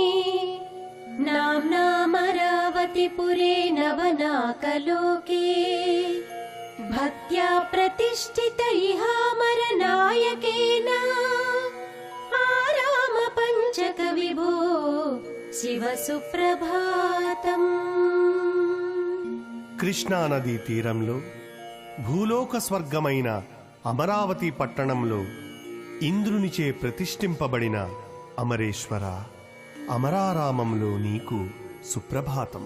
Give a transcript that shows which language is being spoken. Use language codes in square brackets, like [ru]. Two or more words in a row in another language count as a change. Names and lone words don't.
[sa] नाम्नामरावति पुरे नवनाकलोके भक्त्या प्रतिष्ठित इहामरनायकेन आराम पंचक विभो शिव सुप्रभातम्। [te] కృష్ణా నదీ తీరంలో భూలోక స్వర్గమైన అమరావతి పట్టణంలో ఇంద్రునిచే ప్రతిష్ఠింపబడిన అమరేశ్వర, అమరారామంలో నీకు సుప్రభాతం.